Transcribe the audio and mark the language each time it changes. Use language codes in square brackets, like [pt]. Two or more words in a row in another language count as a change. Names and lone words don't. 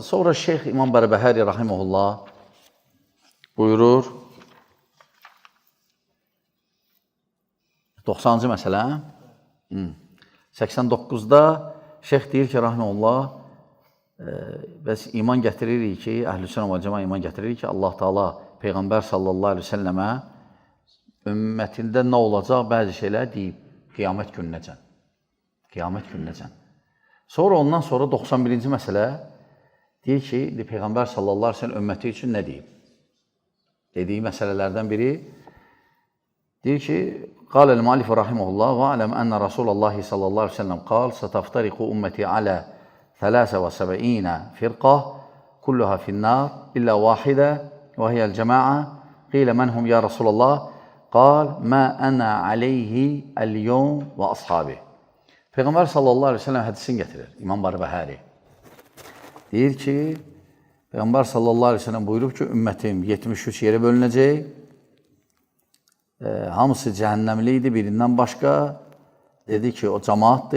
[az] Sonra Şeyx İmam Bərbəhəri rahimehullah buyurur, 90-cı məsələ, 89-da Şeyx deyir ki, rahimehullah, bəs iman gətiririk ki, Əhlüsünnə və Cəmaət iman gətiririk ki, [ar] الله تعالى [az] Peyğəmbər [ar] صلى الله عليه وسلم [az] ümmətində nə olacaq bəzi şeylər deyib qiyamət gününəcən. Qiyamət gününəcən. Sonra ondan sonra 91-ci məsələ deyir ki, Peyğəmbər [ar] صلى الله عليه وسلم [az] ümməti üçün nə deyib? Dediyi məsələlərdən biri deyir ki, [ar] قال المؤلف رحمه الله واعلم أن رسول الله صلى الله عليه وسلم قال ستفترق أمتي على 73 فرقة كلها في النار إلا واحدة وهي الجماعة قيل من هم يا رسول الله قال ما أنا عليه اليوم وأصحابه. [az] Peyğəmbər [ar] صلى الله عليه وسلم [az] hədisini getirir İmam Bərbəhəri. Deyir ki, Peyğəmbər [ar] صلى الله عليه وسلم [az] buyurub ki, ümmətim 73 yerə bölünəcək. Hamısı cəhənnəmli idi birindən başqa. Dedi ki, o cəmaatdır.